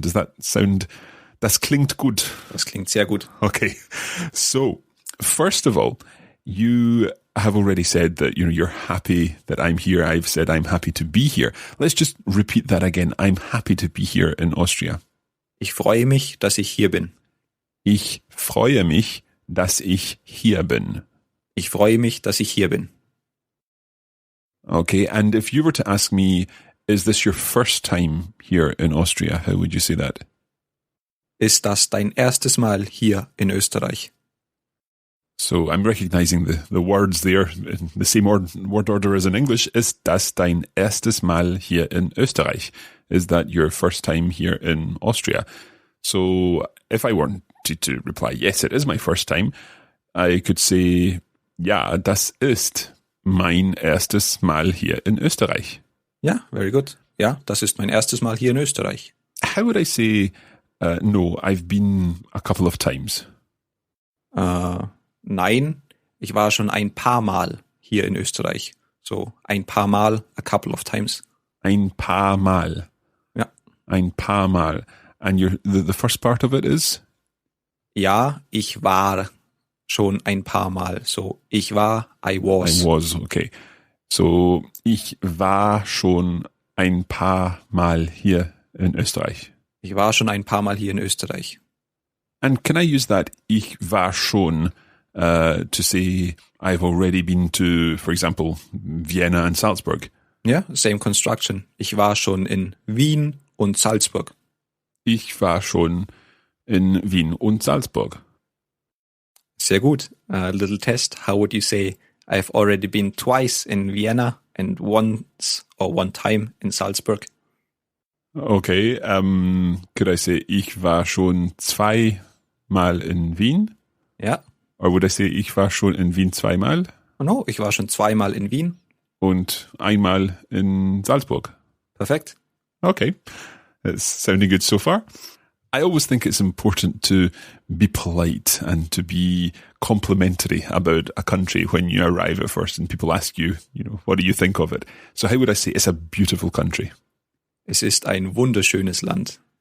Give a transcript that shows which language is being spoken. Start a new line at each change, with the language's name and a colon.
English: Does that sound...
German: Das klingt gut. Das klingt sehr gut.
English: Okay. So, first of all, you have already said that, you're happy that I'm here. I've said I'm happy to be here. Let's just repeat that again. I'm happy to be here in Austria.
German: Ich freue mich, dass ich hier bin. Ich freue mich, dass ich hier bin. Ich freue mich, dass ich hier bin.
English: Okay, and if you were to ask me, is this your first time here in Austria, how would you say that?
German: Ist das dein erstes Mal hier in Österreich?
English: So I'm recognizing the words there in the same word order as in English.
German: Ist das dein erstes Mal hier in Österreich?
English: Is that your first time here in Austria? So if I wanted to reply, yes, it is my first time, I could say,
German: ja, das ist mein erstes Mal hier in Österreich.
English: Ja, very good.
German: Ja, das ist mein erstes Mal hier in Österreich.
English: How would I say, no, I've been a couple of times?
German: Nein, ich war schon ein paar Mal hier in Österreich.
English: So,
German: ein paar Mal,
English: a couple of times.
German: Ein paar Mal. Ja. Ein paar Mal.
English: And the first part of it is?
German: Ja, ich war schon ein paar Mal.
English: So,
German: ich war,
English: I was. I was, okay.
German: So, ich war schon ein paar Mal hier in Österreich. Ich war schon ein paar Mal hier in Österreich.
English: And can I use that
German: ich war schon
English: to say I've already been to, for example, Vienna and Salzburg? Ja, same construction.
German: Ich war schon in Wien und Salzburg. Ich war schon in Wien und Salzburg. Sehr gut.
English: Little test. How would you say I've already been twice in Vienna and once or one time in Salzburg? Okay, could I say
German: ich war schon zweimal in Wien? Ja.
English: Or would I say
German: ich war schon in Wien zweimal?
English: Oh no,
German: ich war schon zweimal in Wien. Und einmal in Salzburg. Perfekt.
English: Okay, that's sounding good so far. I always think it's important to be polite and to be complimentary about a country when you arrive at first and people ask you, what do you think of it? So how would I say it's a beautiful country?
German: Es ist ein wunderschönes Land.